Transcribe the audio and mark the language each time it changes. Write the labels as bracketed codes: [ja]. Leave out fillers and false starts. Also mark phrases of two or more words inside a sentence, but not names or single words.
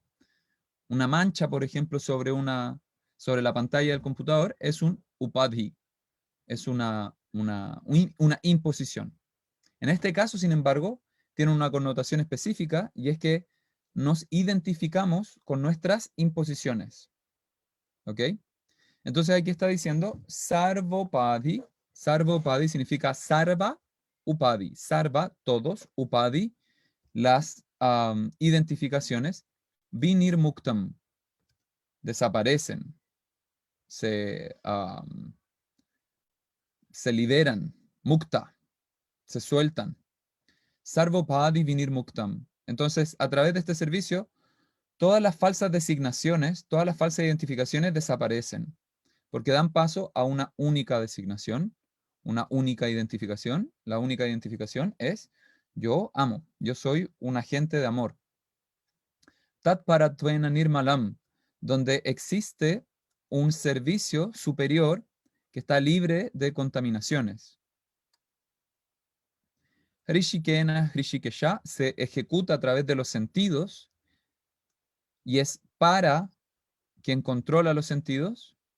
[es] Una mancha, por ejemplo, sobre la pantalla del computador es un upadhi, es una imposición. En este caso, sin embargo, tiene una connotación específica y es que nos identificamos con nuestras imposiciones. ¿Ok? Entonces aquí está diciendo sarvopadi. [sa] Sarvopadi significa sarva, upadi. [es] Sarva, todos, upadi, las identificaciones. [sa] Vinir muktam, [es] desaparecen, se liberan, mukta, se sueltan. [sa] Sarvopadi vinir muktam. [es] Entonces, a través de este servicio, todas las falsas designaciones, todas las falsas identificaciones desaparecen, porque dan paso a una única designación, una única identificación. La única identificación es yo amo, yo soy un agente de amor. [sa] Tat parattvena nirmalam, [es] donde existe un servicio superior que está libre de contaminaciones. Hrishikena, Hrishikesha se ejecuta a través de los sentidos y es para quien controla los sentidos.